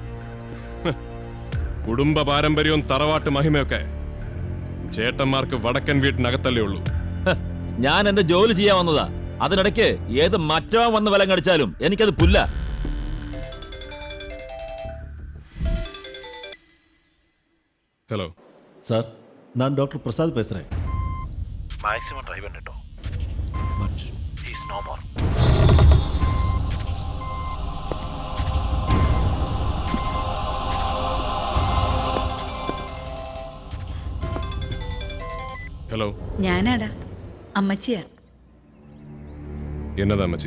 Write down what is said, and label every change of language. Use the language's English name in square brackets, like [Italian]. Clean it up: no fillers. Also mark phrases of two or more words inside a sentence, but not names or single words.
[Malayalam] കുടുംബ പാരമ്പര്യവും തറവാട്ട് മഹിമയൊക്കെ ചേട്ടന്മാർക്ക് വടക്കൻ വീട്ടിനകത്തല്ലേ ഉള്ളൂ. ഞാൻ എന്റെ ജോലി ചെയ്യാൻ വന്നതാ. അതിനിടയ്ക്ക് ഏത് മറ്റവൻ വന്ന് വിലം കടിച്ചാലും എനിക്കത് പുല്ല. ഹലോ സാർ, [Tamil] நான் டாக்டர் பிரசாத் பேசுறேன். [English] maximum try [Tamil] பண்ணிட்டோம். பட் [English] is no more. [Malayalam] ഹലോ, ഞാനാടാ അമ്മച്ചിയാ. എന്നതാ അമ്മച്ചി?